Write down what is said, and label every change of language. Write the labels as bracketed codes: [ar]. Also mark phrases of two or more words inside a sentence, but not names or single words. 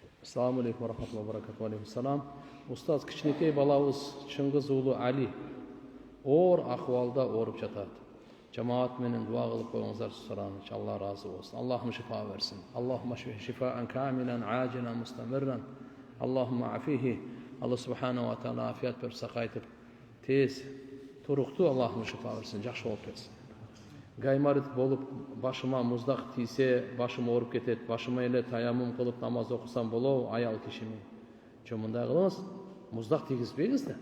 [ar] السلام عليكم ورحمة الله وبركاته. وعليكم السلام. [ky] Устаз, кичинекей балабыз Чыңгыз уулу Али оор акыбалда ооруп жатат. Жамаат менен дуа кылып коюңуздар суранычы. Алла разы болсун. Аллахым шифа берсин. [ar] اللهم شفاء كاملا عاجلا مستمرا. اللهم عافه. الله سبحانه وتعالى [ky] афият берип сакайтып тез туруктуу Аллахым шифа берсин. Жакшы болуп кетсин. Гаймарит болуп башыма муздак тийсе, башым ооруп кетет. Башыма эле таяммум кылып намаз окусам болобу аял кишими? Жо мындай кылыңыз, муздак тийгизбеңиз да.